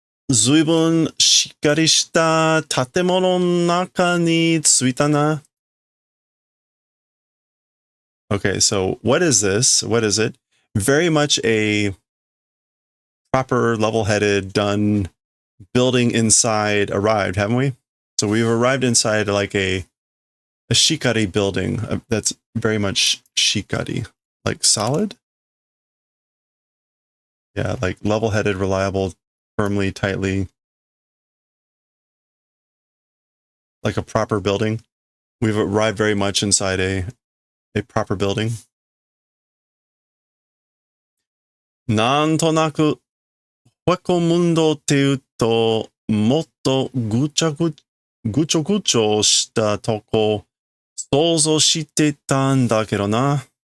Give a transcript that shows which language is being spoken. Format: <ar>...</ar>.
<ja>ずいぶんしっかりした建物の中に着いたな.</ja> <en>Okay, so what is this? What is it? Very much a proper, level-headed, done building inside arrived, haven't we? So we've arrived inside like a shikari building that's very much shikari, like solid. Yeah, like level-headed, reliable, firmly, tightly, like a proper building. We've arrived very much inside a proper building.</en> <ja>なんとなく、ホコムンドっていうと、もっとぐちょぐちょしたとこ、想像してたんだけどな。</ja>